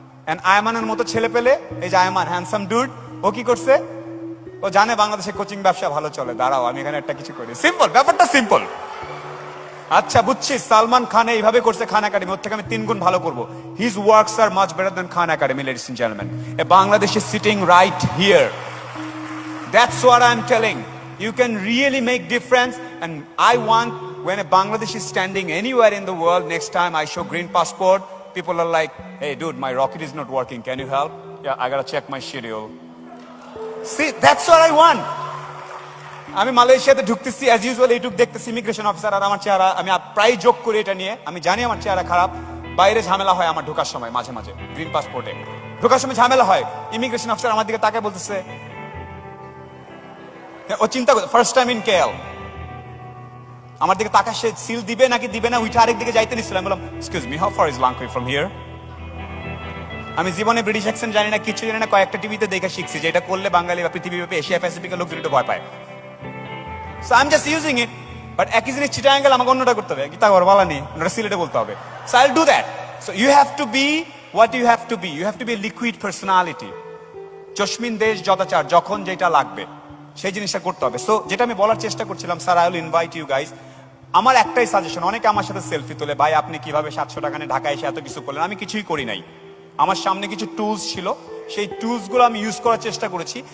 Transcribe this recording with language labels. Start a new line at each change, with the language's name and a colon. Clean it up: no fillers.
Bangla: And আয়মানের মতো ছেলে পেলে, এই যে আয়মান হ্যান্ডসাম ডুড, ও কি করছে, ও জানে বাংলাদেশে কোচিং ব্যবসা ভালো চলে, দাঁড়াও আমি এখানে একটা কিছু করি। সিম্পল, ব্যাপারটা সিম্পল। আচ্ছা বুঝছি, সালমান খান এইভাবে করছে খান একাডেমি, ওর থেকে আমি 3 গুণ ভালো করবো।
English: His works are much better than Khan Academy, ladies and gentleman. A Bangladesh is sitting right here. That's what I'm telling. You can really make difference And I want, when a Bangladeshi is standing anywhere in the world, next time I show green passport, people are like, hey dude, my rocket is not working, can you help? Yeah, I gotta check my schedule. See, that's what I want.
Bangla: আমি মালয়েশিয়াতে ঢুকতেছি as usual, এইটুক দেখতেছি immigration officer আর আমার চেহারা, আমি প্রায় যোগ করি এটা নিয়ে, আমি জানি আমার চেহারা খারাপ, বাইরে ঝামেলা হয় আমার ঢোকার সময়, মাঝে মাঝে গ্রিন পাসপোর্টে ঢোকার সময় ঝামেলা হয়, ইমিগ্রেশন অফিসার আমার দিকে তাকায় বলতেছে, ও চিন্তা করে
English: first time in KL,
Bangla: আমার দিকে তাকা, সে সিল দিবে নাকি দিবে না, উঠে আরেক দিকে যাইতে নিচ্ছিলাম, বললাম
English: Excuse me, how far is Langkawi from here?
Bangla: আমি জীবনে ব্রিটিশ অ্যাকসেন্ট জানি না, কিছু জানি না, কয়েকটা টিভিতে দেখে শিখছি যে এটা করলে বাঙালি বা পৃথিবীব্যাপী এশিয়া প্যাসিফিকের লোকজন একটু ভয় পায়।
English: So I'm just using it, but
Bangla: একই জিনিস চিটাগাং গেলে আমাকে অন্যটা করতে হবে, গীতা ঘর বলা নেই, ওটা সিলেটে বলতে হবে।
English: So I'll do that. So you have to be what you have to be. You have to be a liquid personality.
Bangla: চশমিন দেশ যথাচার, যখন যেটা লাগবে সেই জিনিসটা করতে হবে। সো যেটা আমি বলার চেষ্টা করছিলাম,
English: Sir I will invite you guys.
Bangla: আমার একটাই সাজেশন, অনেকে আমার সাথে সেলফি তোলে, ভাই আপনি কিভাবে 700 টাকা নিয়ে ঢাকায় এসে এত কিছু করলেন? আমি কিছুই করি নাই, আমার সামনে কিছু টুলস ছিল, সেই টুলস গুলো আমি ইউজ করার চেষ্টা করেছি।